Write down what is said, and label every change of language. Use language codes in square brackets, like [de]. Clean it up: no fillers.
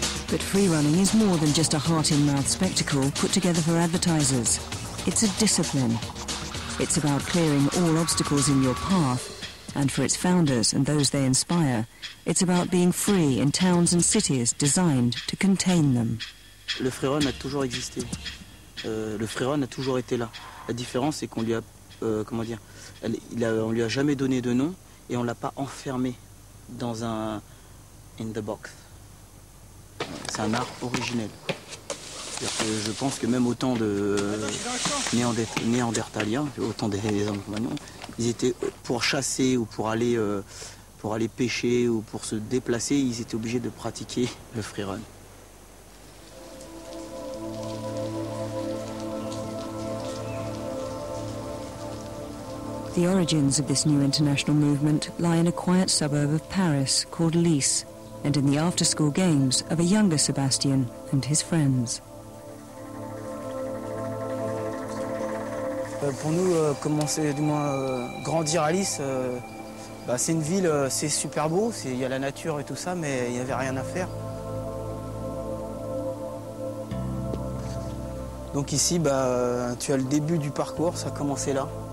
[en] But free running is more than just a heart-in-mouth spectacle put together for advertisers. It's a discipline. It's about clearing all obstacles in your path, and for its founders and those they inspire, it's about being free in towns and cities designed to contain them. [fr] Le freerun a toujours existé. Le freerun a toujours été là. La différence, c'est qu'on lui a, on lui a jamais donné de nom et on l'a pas enfermé dans un [en] in the box. [fr] C'est un art originel. Je pense que même autant de néandertaliens, autant des hommes compagnons, ils étaient pour chasser ou pour aller pêcher ou pour se déplacer, ils étaient obligés de pratiquer le freerun. [en] The origins of this new international movement lie in a quiet suburb of Paris called Lys, and in the after-school games of a younger Sébastien and his friends. [fr] Pour nous, commencer, du moins grandir à Lys, c'est une ville, c'est super beau, il y a la nature et tout ça, mais il n'y avait rien à faire. Donc ici, tu as le début du parcours, ça a commencé là.